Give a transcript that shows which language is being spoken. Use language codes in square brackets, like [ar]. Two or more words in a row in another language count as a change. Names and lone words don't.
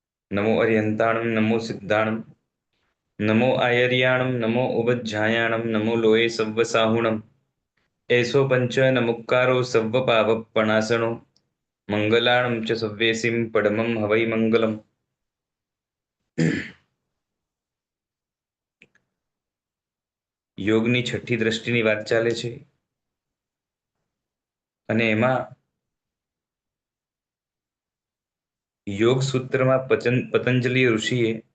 [pra] नमो अर्यन्ताणं नमो सिद्धाणं नमो आयर्याणं नमो उवज्झायाणं नमो लोये सव्वसाहुणम् एषो पंच नमुक्कारो सव्वपावपणासनो મંગલાણમ ચ સવ્યેસીમ પડમમ હવૈ મંગલમ. [gu] યોગની છઠ્ઠી દ્રષ્ટિની વાત ચાલે છે અને એમાં યોગ સૂત્રમાં પતંજલિ ઋષિએ